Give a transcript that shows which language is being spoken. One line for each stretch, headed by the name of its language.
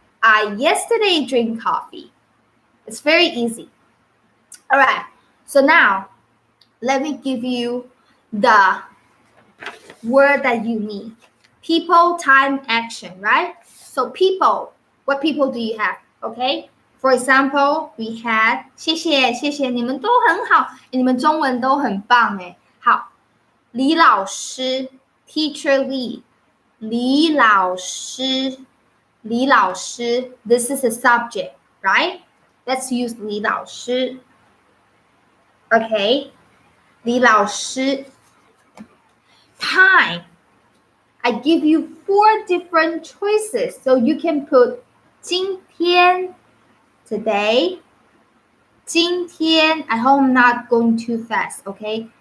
English: I yesterday drink coffee. It's very easy. All right. So now let me give you the word that you need. People, time, action, right? So people, what people do you have? Okay. For example, we had
Chinese: 谢谢谢谢，你们都很好，你们中文都很棒哎。好，李老师
English: Teacher Lee， 李老师 This is a subject, right? Let's use 李老师 Okay, 李老师 Time, I give you 4 different choices, so you can put 今天 Today, 今天 I hope I'm not going too fast, okay?